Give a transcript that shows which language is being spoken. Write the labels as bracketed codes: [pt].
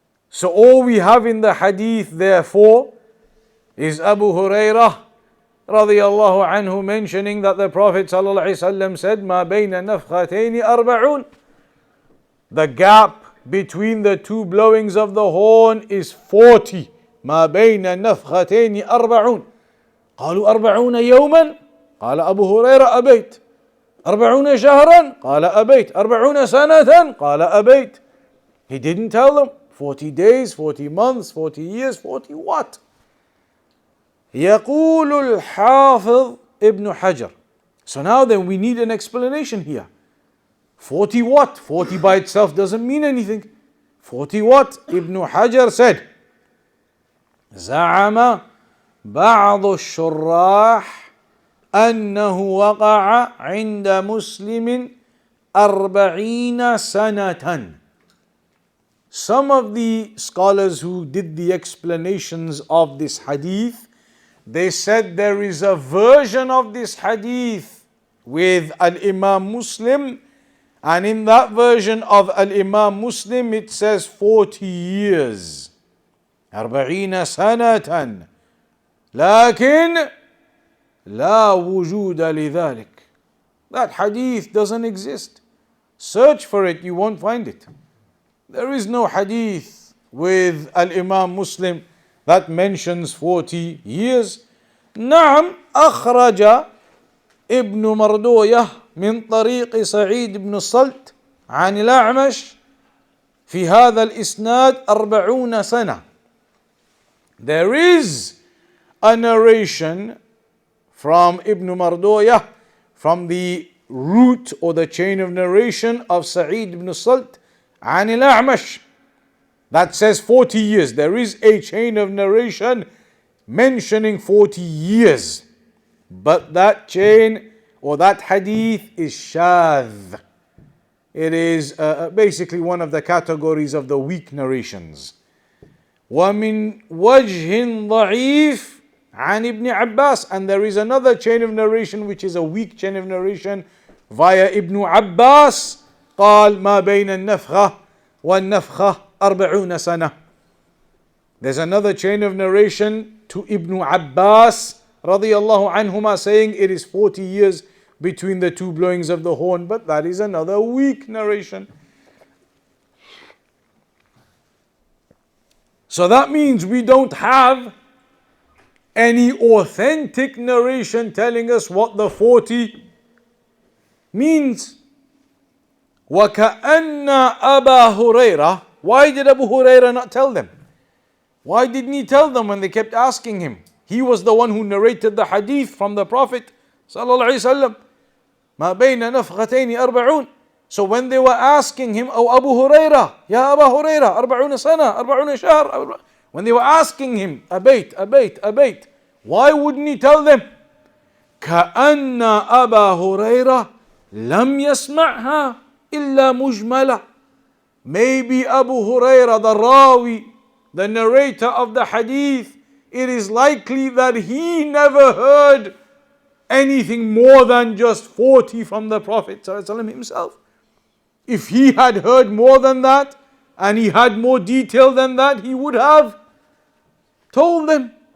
[en] So all we have in the hadith therefore is Abu Hurairah radiyallahu anhu mentioning that the Prophet sallallahu alaihi wasallam said, [ar] "Ma bayna nafkhatayn arba'un." [en] The gap between the two blowings of the horn is 40. [ar] ما بين النفختين 40. قالوا 40 يوما قال أبو هريرة أبيت 40 شهرا قال أبيت 40 سنة قال أبيت. [en] He didn't tell them 40 days, 40 months, 40 years, 40 what? [ar] يقول الحافظ ابن حجر. [en] So now then we need an explanation here. 40 what? 40 by itself doesn't mean anything. 40 what? Ibn Hajar said, [ar] زعم بعض الشراح أنه وقع عند مسلم 40 سنة. [en] Some of the scholars who did the explanations of this hadith, they said there is a version of this hadith with Al-Imam Muslim, and in that version of Al-Imam Muslim it says 40 years. [ar] 40 سنة. لكن لا وجود لذلك. [en] That hadith doesn't exist. Search for it, you won't find it. There is no hadith with Al-Imam Muslim that mentions 40 years. [ar] نعم أخرج ابن مردوية من طريق سعيد بن الصلت عن الأعمش في هذا الإسناد 40 سنة. [en] There is a narration from Ibn Mardoya, from the root or the chain of narration of Sa'id ibn Salt [ar] عن الأعمش, [en] that says 40 years. There is a chain of narration mentioning 40 years, but that chain or that hadith is shadh. It is basically one of the categories of the weak narrations. [ar] وَمِن وَجْهٍ ضَعِيفٍ عن ابن عباس, [en] and there is another chain of narration which is a weak chain of narration via Ibn Abbas. [ar] قال ما بين النفخة والنفخة 40 سنة. [en] There's another chain of narration to Ibn Abbas radiyallahu anhuma saying it is 40 years between the two blowings of the horn, but that is another weak narration. So that means we don't have any authentic narration telling us what the 40 means. [ar] وَكَأَنَّ أَبَا هُرَيْرَةَ. [en] Why did Abu Hurairah not tell them? Why didn't he tell them when they kept asking him? He was the one who narrated the hadith from the Prophet sallallahu alaihi wasallam. [ar] مَا بَيْنَ نَفْخَتَيْنِ 40. [en] So when they were asking him, "Oh Abu Hurairah, Ya Abu Hurairah, [ar] 40 sana, 40 shahr," [en] when they were asking him, "Abayt," why wouldn't he tell them? [ar] كأن أبا هريرة لم يسمعها إلا مجملة. [en] Maybe Abu Hurairah, the Rawi, the narrator of the hadith, it is likely that he never heard anything more than just 40 from the Prophet ﷺ himself. If he had heard more than that and he had more detail than that, he would have told them.